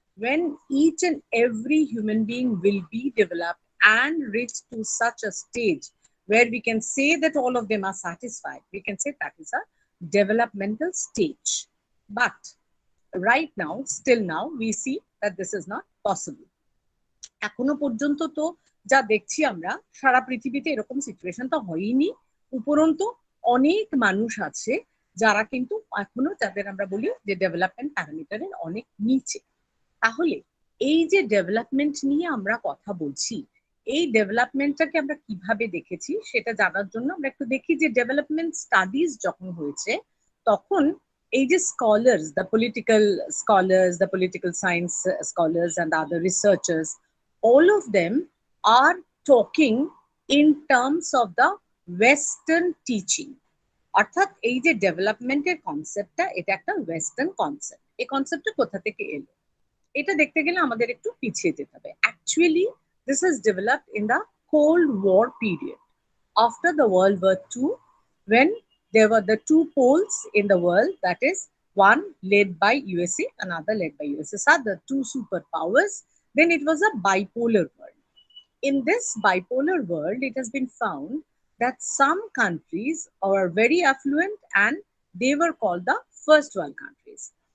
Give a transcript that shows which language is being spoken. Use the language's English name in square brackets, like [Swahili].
[English] When each and every human being will be developed and reach to such a stage where we can say that all of them are satisfied, we can say that is a developmental stage. But right now, still now, we see that this is not possible. [Bangla] এখনো পর্যন্ত তো যা দেখছি আমরা সারা পৃথিবীতে এরকম situation তো হয়নি। উপরন্তু অনেক মানুষ আছে যারা কিন্তু এখনো যাদের আমরা বলি যে ডেভেলপমেন্ট প্যারামিটারের অনেক নিচে। তাহলে এই যে ডেভেলপমেন্ট নিয়ে আমরা কথা বলছি, এই ডেভেলপমেন্টটাকে আমরা কিভাবে দেখেছি সেটা জানার জন্য আমরা একটু দেখি যে ডেভেলপমেন্ট স্টাডিজ যখন হয়েছে তখন এই যে scholars, the political science scholars [English] and the other researchers, all of them are talking in terms of the western teaching. [Bangla] অর্থাৎ এই যে ডেভেলপমেন্টের কনসেপ্টটা, এটা একটা ওয়েস্টার্ন কনসেপ্ট। এই কনসেপ্টটা কোথা থেকে এলো এটা দেখতে গেলে আমাদের একটু পিছিয়ে যেতে হবে। [English] Actually this is developed in the cold war period after the World War II, when there were the two poles in the world, that is, one led by USA, another led by USSR, the two superpowers. Then it was a bipolar world. In this bipolar world, it has been found that some countries are very affluent and they were called the first world countries.